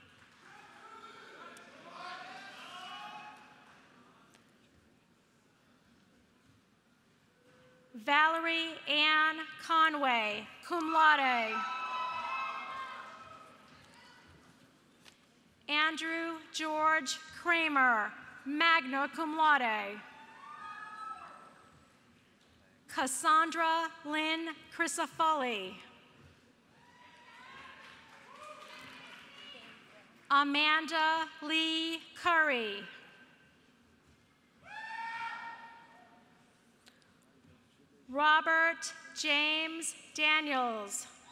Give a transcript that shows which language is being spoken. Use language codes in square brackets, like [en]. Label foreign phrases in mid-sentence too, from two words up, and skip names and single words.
[en] Valerie Ann Conway, [la] cum laude. [en] Andrew George Kramer, [la] magna cum laude. [en] Cassandra Lynn Crisafulli. Amanda Lee Curry. Robert James Daniels.